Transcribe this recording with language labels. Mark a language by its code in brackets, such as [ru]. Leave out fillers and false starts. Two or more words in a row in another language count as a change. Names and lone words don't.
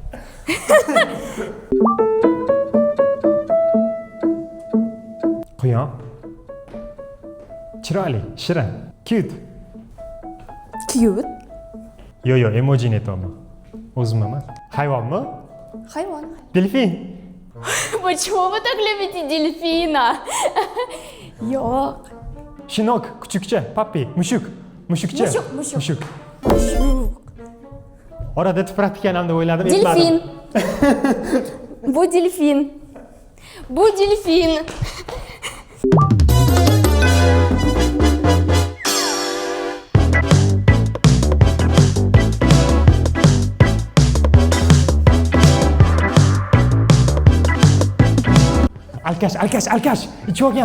[uz] Quyon. Chiroyli, shirin, cute. Cute. Yo, emojini aytaman. O'zimman. Hayvonmi? Hayvon. Delfin. [ru] Почему вы так любите дельфина? [uz] Yo'q. Shinok, kuchukcha, papi, mushuk. Mushukcha. Mushuk. Orada tipratikkan deb o'yladim, Delfin. Bu delfin. Bu delfin. Alkash, ichi olgan.